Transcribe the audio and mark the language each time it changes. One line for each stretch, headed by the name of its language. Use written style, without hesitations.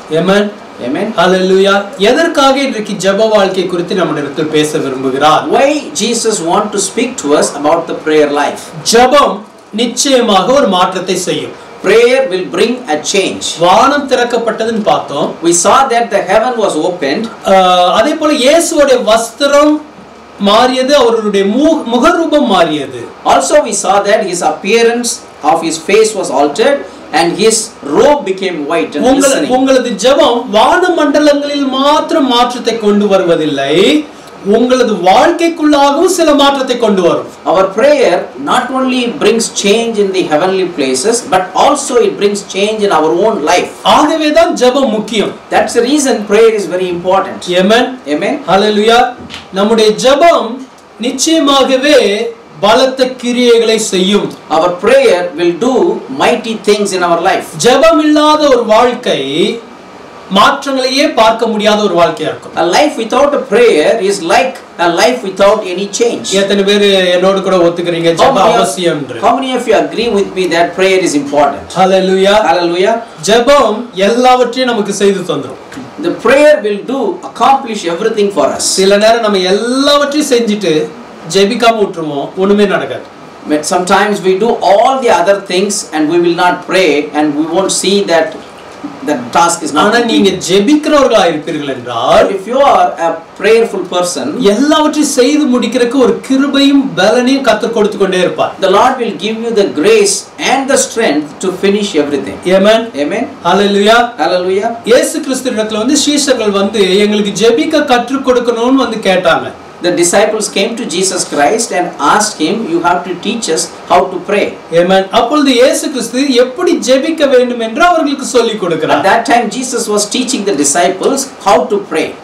English: Amen. Amen. Hallelujah.
Tamil: எதற்காக இன்றைக்கு ஜெப வாழ்க்கை குறித்து நம்மிடத்தில் பேச விரும்புகிறார்?
English: Why Jesus want to speak to us about the prayer life?
Tamil: ஜெபம் நிச்சயமாக ஒரு மாற்றத்தை செய்யும்.
English: Prayer will bring a change.
Tamil: வானம் திறக்கப்பட்டதுன்னு பார்த்தோம்.
English: We saw that the heaven was opened.
Tamil: அதேபோல இயேசுவோட வஸ்திரம் மாறியது, அவருடைய முகரூபம் மாறியது.
English: Also we saw that his appearance of his face was altered and his robe became white and glistening.
Tamil: உங்களது ஜெபம் வான மண்டலங்களில் மாத்திரம் மாற்றத்தை கொண்டு வருவதில்லை, உங்களது வாழ்க்கைக்குள்ளாகவும் சில மாற்றத்தை கொண்டு வரும்.
English: Our prayer not only brings change in the heavenly places but also it brings change in our own life.
Tamil: ஆகவே தான் ஜெபம் முக்கியம்.
English: That's the reason prayer is very important. Amen. Amen. Hallelujah.
Tamil: நம்முடைய ஜெபம் நிச்சயமாகவே பலத்த கிரியைகளை செய்யும்.
English: Our prayer will do mighty things in our life.
Tamil: ஜெபம் இல்லாத ஒரு வாழ்க்கை மாற்றங்களையே பார்க்க முடியாத ஒரு வாழ்க்கையா இருக்கும்.
English: A life without a prayer is like a life without any change.
Tamil: எத்தனை பேர் என்னோடு கூட ஒத்துக்கிறீங்க ஜெபம் அவசியம் என்று?
English: How many of you agree with me that prayer is important? Hallelujah. Hallelujah.
Tamil: ஜெபம் எல்லாவற்றையும் நமக்கு செய்து தந்துரும்.
English: The prayer will accomplish everything for us.
Tamil: சில நேரம் நம்ம எல்லாவற்றையும் செஞ்சிட்டு ஜெபிக்காம விட்டுருவோம், ஒண்ணுமே நடக்காது.
English: Sometimes we do all the other things and we will not pray and we won't see that the task is not.
Tamil: ஆனா நீங்க ஜெபிக்கிறவர்களா இருப்பீர்கள் என்றால்,
English: if you are a prayerful person,
Tamil: எல்லாவற்றையும் செய்து முடிக்கிறதுக்கு ஒரு கிருபையும் பலனையும் கர்த்தர் கொடுத்து கொண்டே இருப்பார்.
English: The Lord will give you the grace and the strength to finish everything. Amen. Amen. Hallelujah. Hallelujah.
Tamil: இயேசு கிறிஸ்துவிடத்துல வந்து சீஷர்கள் வந்து எங்களுக்கு ஜெபிக்க கற்றுக் கொடுக்கணும்னு வந்து கேட்டாங்க.
English: The disciples came to Jesus Christ and asked him, you have to teach us how to pray. Amen.
Tamil: அப்பொழுது இயேசு கிறிஸ்து எப்படி ஜெபிக்க வேண்டும் என்று அவர்களுக்கு சொல்லிக் கொடுக்கிறார்.
English: At that time Jesus was teaching the disciples how to pray.